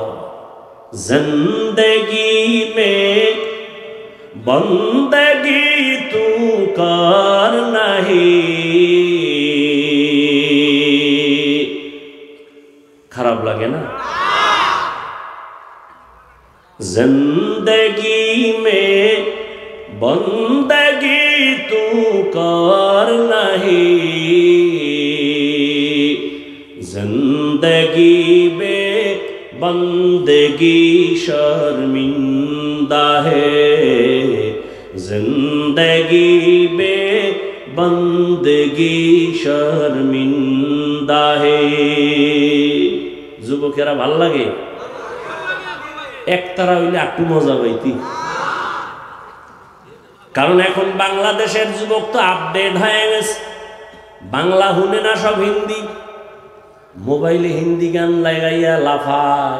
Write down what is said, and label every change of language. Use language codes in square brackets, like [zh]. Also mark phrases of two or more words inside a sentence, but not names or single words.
[hi] ज़िंदगी में बंदगी तू कर नहीं, [bn] খারাপ লাগে না? [hi] ज़िंदगी में बंदगी तू कर नहीं, जिंदगी बे बंदगी शर्मिंदा है, जिंदगी बे बंदगी शर्मिंदा है। [bn] যুবকেরা ভাল লাগে? একতারা হইলে একটু মজা পাইতি। কারণ এখন বাংলাদেশের যুবক তো আপডেট হয়ে গেছে, বাংলা শুনে না, সব হিন্দি। মোবাইলে হিন্দি গান লাগাইয়া লাফায়।